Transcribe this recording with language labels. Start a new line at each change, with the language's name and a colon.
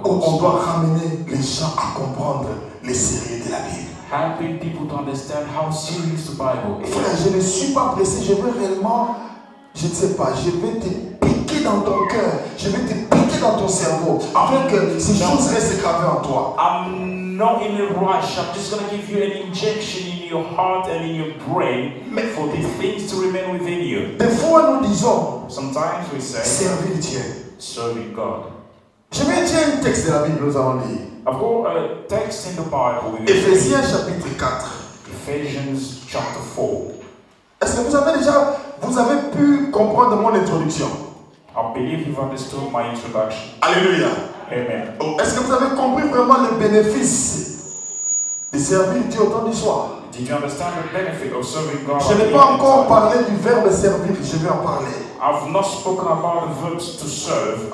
English: On gospel.
French: doit ramener les gens à comprendre le sérieux de la Bible.
English: Helping people to understand how serious the Bible is.
French: Frère, je ne suis pas pressé, je veux réellement, je ne sais pas, je vais te piquer dans ton cœur, je vais te piquer dans ton cerveau, afin que ces choses restent gravées en toi.
English: I'm not in a rush. I'm just going to give you an injection in your heart and in your brain for these things to remain within you.
French: Des fois, nous disons,
English: Sometimes we say,
French: servir Dieu.
English: serving God.
French: Je vais dire un texte de la Bible, nous allons lire.
English: I've got a text in the Bible. With
French: Éphésiens chapitre 4.
English: Ephesians chapter 4.
French: Est-ce que vous avez pu comprendre mon introduction?
English: I believe you've understood my introduction.
French: Alléluia.
English: Amen.
French: Oh, est-ce que vous avez compris vraiment le bénéfice de servir Dieu au temps du soir?
English: Did you understand the benefit of serving God?
French: Je n'ai pas encore parlé du verbe servir, je vais en parler.
English: I've not spoken about the verbs to serve.